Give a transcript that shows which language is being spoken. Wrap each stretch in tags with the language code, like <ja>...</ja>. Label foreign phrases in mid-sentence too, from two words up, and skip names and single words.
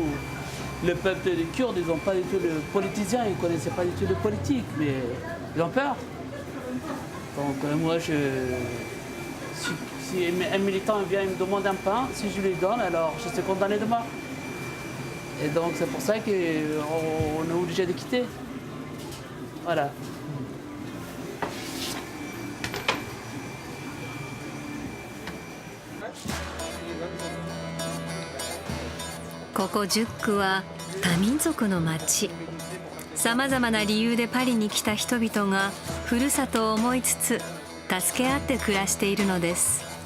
<fr>Le peuple des Kurdes, ils n'ont pas du tout le politicien, ils ne connaissaient pas du tout de politique, mais ils ont peur. Donc moi, si un militant vient et me demande un pain, si je lui donne, alors je suis condamné de mort. Et donc c'est pour ça qu'on est obligé de quitter. Voilà.</fr> <ja>ここジュックは多民族の町。さまざまな理由でパリに来た人々がふるさとを思いつつ助け合って暮らしているのです。</ja>